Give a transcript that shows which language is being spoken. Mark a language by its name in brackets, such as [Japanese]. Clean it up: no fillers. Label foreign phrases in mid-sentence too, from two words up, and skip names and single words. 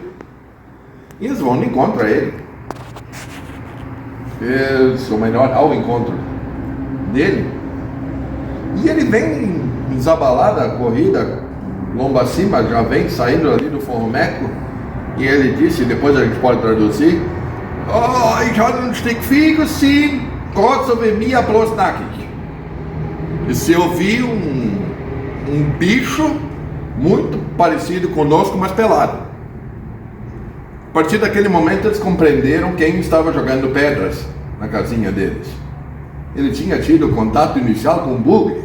[Portuguese] E eles vão no encontro a ele. Ou melhor, ao encontro dele. E ele vem desabalado a corrida, lomba acima, já vem saindo ali do Forromeco. E ele disse, depois a gente pode traduzir: [German] "Oh, ich habe ein Stück Vieh gesehen, Gott so wie mir, bloß nackig." [Portuguese] E se eu vi um bicho muito parecido conosco, mas pelado. partir daquele momento eles compreenderam quem estava jogando pedras na casinha deles. Ele tinha tido contato inicial com o bugre.